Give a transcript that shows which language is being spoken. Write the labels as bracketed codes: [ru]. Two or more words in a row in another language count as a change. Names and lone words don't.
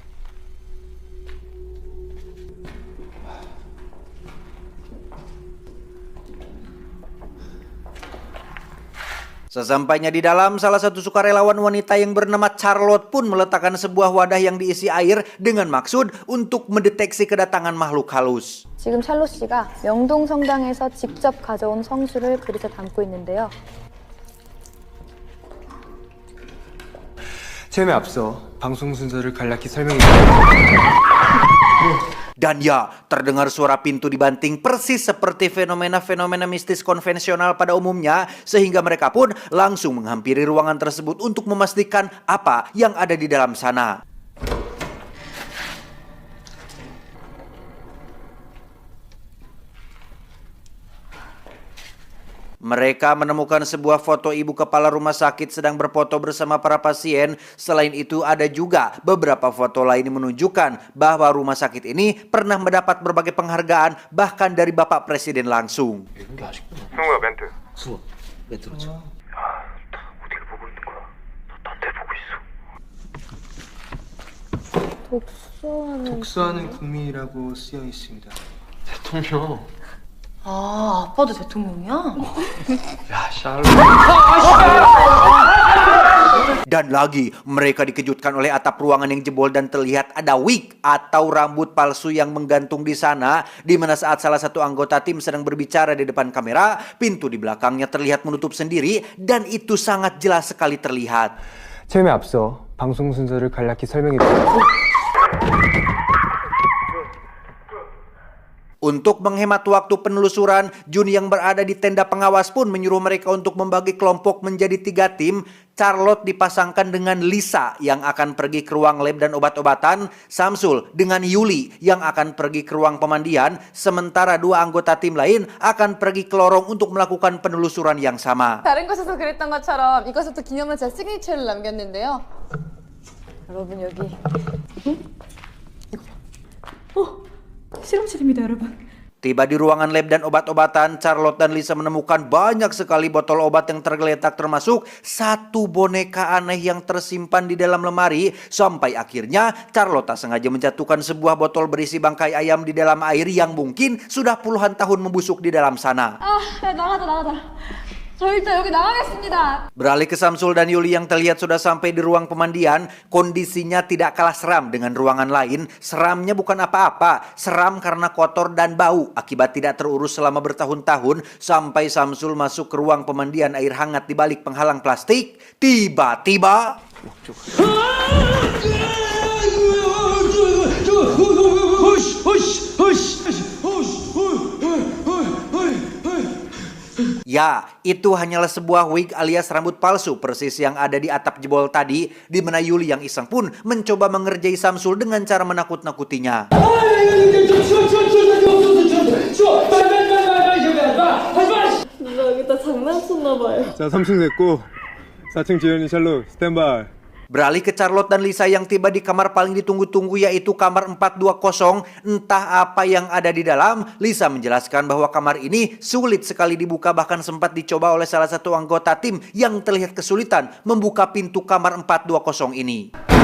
[id] Sesampainya di dalam, salah satu sukarelawan wanita yang bernama Charlotte pun meletakkan sebuah wadah yang diisi air dengan maksud untuk mendeteksi kedatangan makhluk halus. [ko] 지금 샬롯 씨가 명동 성당에서 직접 가져온 성수를 그릇에 담고 있는데요. 체험에 앞서 방송 순서를 간략히 설명해 드릴게요. [id] Dan ya, terdengar suara pintu dibanting persis seperti fenomena-fenomena mistis konvensional pada umumnya, sehingga mereka pun langsung menghampiri ruangan tersebut untuk memastikan apa yang ada di dalam sana. Mereka menemukan sebuah foto ibu kepala rumah sakit sedang berfoto bersama para pasien. Selain itu ada juga beberapa foto lain yang menunjukkan bahwa rumah sakit ini pernah mendapat berbagai penghargaan bahkan dari Bapak Presiden langsung. [ko] 승우야 멘트. 수업 멘트로 쳐. 어디를 보고 있는 거야? 딴데 보고 있어. 독서하는 국민이라고 쓰여 있습니다. 대통령. 아, 아빠도 대통령이야? 야 샬롯. [id] Dan lagi, mereka dikejutkan oleh atap ruangan yang jebol dan terlihat ada wig atau rambut palsu yang menggantung di sana, di mana saat salah satu anggota tim sedang berbicara di depan kamera, pintu di belakangnya terlihat menutup sendiri dan itu sangat jelas sekali terlihat. [ko] 체험에 앞서 방송 순서를 간략히 설명해 드리겠습니다. [id] Untuk menghemat waktu penelusuran, Jun yang berada di tenda pengawas pun menyuruh mereka untuk membagi kelompok menjadi 3 tim. Charlotte dipasangkan dengan Lisa yang akan pergi ke ruang lab dan obat-obatan, Samsul dengan Yuli yang akan pergi ke ruang pemandian, sementara 2 anggota tim lain akan pergi ke lorong untuk melakukan penelusuran yang sama. [ko] 다른 곳에서 그랬던 것처럼 이곳에도 기념으로 제 시그니처를 남겼는데요. 여러분 여기 실험실입니다, 여러분. [id] Tiba di ruangan lab dan obat-obatan, Charlotte dan Lisa menemukan banyak sekali botol obat yang tergeletak, termasuk 1 boneka aneh yang tersimpan di dalam lemari. Sampai akhirnya Charlotte tak sengaja menjatuhkan sebuah botol berisi bangkai ayam di dalam air yang mungkin sudah puluhan tahun membusuk di dalam sana. [ko] 나가자. 저 일단 여기 나가겠습니다. [id] Beralih ke Samsul dan Yuli yang terlihat sudah sampai di ruang pemandian, kondisinya tidak kalah seram dengan ruangan lain. Seramnya bukan apa-apa, seram karena kotor dan bau akibat tidak terurus selama bertahun-tahun. Sampai Samsul masuk ke ruang pemandian air hangat di balik penghalang plastik, tiba-tiba ya, itu hanyalah sebuah wig alias rambut palsu persis yang ada di atap jebol tadi, di mana Yuli yang iseng pun mencoba mengerjai Samsul dengan cara menakut-nakutinya. [ko] 누가 여기다 장난쳤나 봐요. 자 3층 됐고 4층 지연이 샬롯 스탠바이. [id] Beralih ke Charlotte dan Lisa yang tiba di kamar paling ditunggu-tunggu, yaitu kamar 420. Entah apa yang ada di dalam, Lisa menjelaskan bahwa kamar ini sulit sekali dibuka, bahkan sempat dicoba oleh salah satu anggota tim yang terlihat kesulitan membuka pintu kamar 420 ini.